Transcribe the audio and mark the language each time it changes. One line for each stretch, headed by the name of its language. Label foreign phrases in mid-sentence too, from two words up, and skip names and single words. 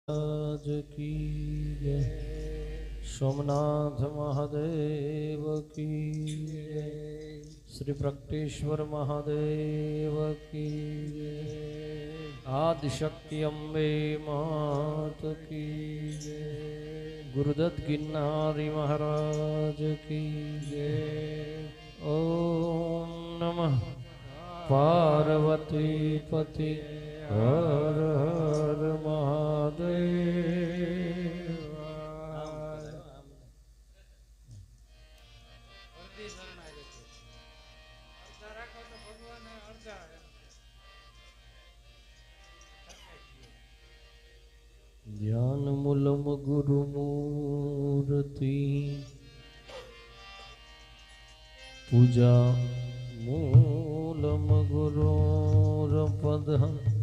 Hindi: आज की जय। सोमनाथ महादेव की जय। श्री प्रकटेश्वर महादेव की जय। आदिशक्ति अम्बे मात की जय। गुरुदत्त गिरनारी महाराज की जय। ओम नमः पार्वती पति हर हर महादेव।
Sanskrit: ज्ञान मूलम गुरुमूर्ति पूजा मूलम गुरुरपदः